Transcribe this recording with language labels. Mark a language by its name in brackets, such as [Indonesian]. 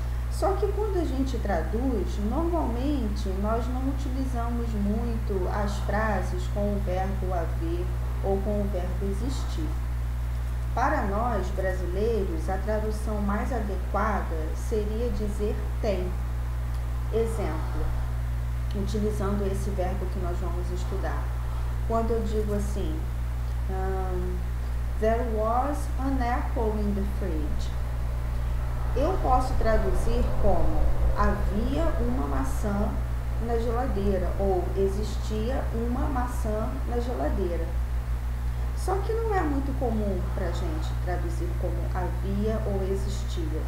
[Portuguese] Só que quando a gente traduz, normalmente nós não utilizamos muito as frases com o verbo haver ou com o verbo existir. Para nós, brasileiros, a tradução mais adequada seria dizer tem. Exemplo, utilizando esse verbo que nós vamos estudar. Quando eu digo assim, [English] there was an apple in the fridge. [Portuguese] Eu posso traduzir como havia uma maçã na geladeira ou existia uma maçã na geladeira. Só que não é muito comum para a gente traduzir como havia ou existia.